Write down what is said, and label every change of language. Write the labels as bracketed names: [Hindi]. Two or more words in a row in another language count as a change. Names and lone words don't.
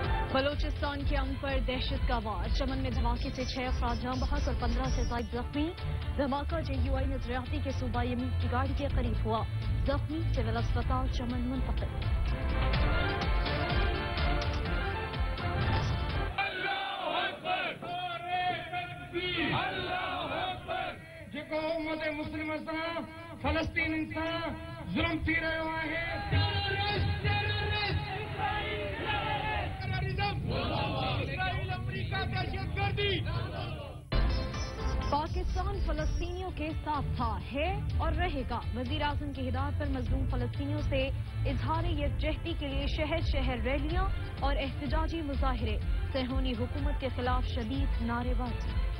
[Urdu] بلوچستان کے امن پر دہشت کا وار، چمن میں دھماکے سے 6 افراد جاں بحق اور 15 سے زائد زخمی۔ دھماکہ JUI نظریاتی کے صوبہ یمین کی گاڑی کے قریب ہوا، زخمی سول اسپتال چمن منتقل۔ [Sindhi] जेको उम्मत मुस्लिम सां फलस्तीन सां जुल्म थी रहियो आहे। [Urdu] پاکستان فلسطینیوں کے ساتھ تھا، ہے اور رہے گا۔ وزیر اعظم کی ہدایت پر مظلوم فلسطینیوں سے اظہار یکجہتی کے لیے شہر شہر ریلیاں اور احتجاجی مظاہرے، صہیونی حکومت کے خلاف شدید نعرے بازی۔